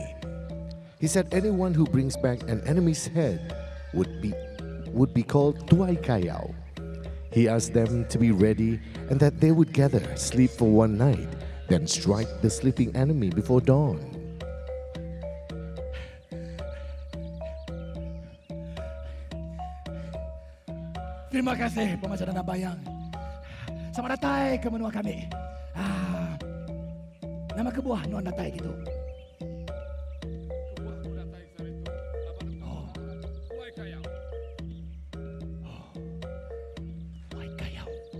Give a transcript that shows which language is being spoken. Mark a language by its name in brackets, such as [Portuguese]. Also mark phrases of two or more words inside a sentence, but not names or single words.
[English] He said anyone who brings back an enemy's head would be called Tuai Kayao. He asked them to be ready and that they would gather, sleep for one night, then strike the sleeping enemy before dawn. [Iban] Terima kasih pemanca Dana Bayang. Selamat datang ke menua kami. Nama kebuah non datai gitu. Tuai Kayau.